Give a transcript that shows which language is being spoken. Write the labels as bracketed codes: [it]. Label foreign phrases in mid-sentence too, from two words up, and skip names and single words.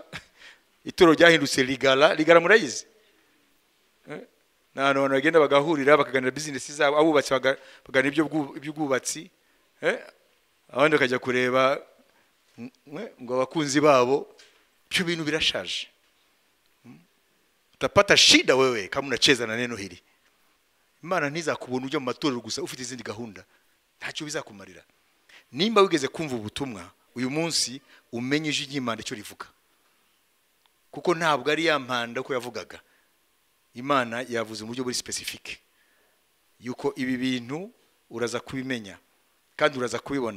[rw] Itoro ryahindutse ligara murayizi. N'abantu bagenda bagahurira bakaganira business zabo, abubatsi baganira iby'ubwubatsi, abandi bakajya kureba ngo abakunzi babo. Byo bintu birashaje. [sw] Utapata shida wewe kama unacheza na neno hili. [rw] Imana ntizakubona ujya mu matorero gusa ufite izindi gahunda, ntacyo bizakumarira. Nimba wigeze kumva ubutumwa uyu munsi, umenye ijwi ry'Imana icyo rivuga, kuko ntabwo ari ya mpanda ko yavugaga. Imana yavuze mu buryo buri specific yuko ibi bintu uraza kubimenya kandi uraza kubibona.